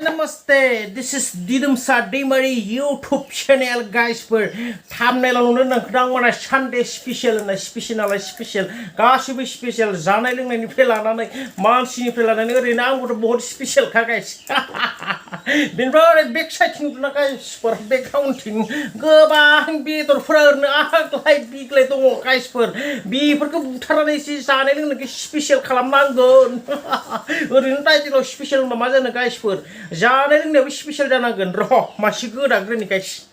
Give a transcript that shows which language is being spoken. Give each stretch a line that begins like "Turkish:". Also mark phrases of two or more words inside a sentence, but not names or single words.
English: Namaste, this is Bedorjwng YouTube channel guys for thumbnail nang Sunday special na special गासिबो special
Bodo: जानाय लोंनायनिफ्राय लानानै मानसिनिफ्राय लानानै ओरैनो आंबो बहुत special खा guys बेनिफ्राय बेक साइडथिं ना guys फोर बेकग्राउन्डथिं गोबां बेदरफोर ओरैनो आग्लाय बिग्लाय दङ guys फोर बेफोरखौ बुथारनानै एसे जानाय लोंनायखौ special खालामनांगोन ओरैनो टाइटेलाव special होनबा मा जानो guys फोर जानाय लोंनायाबो special जानांगोन र' मासे गोदाग्रोनि guys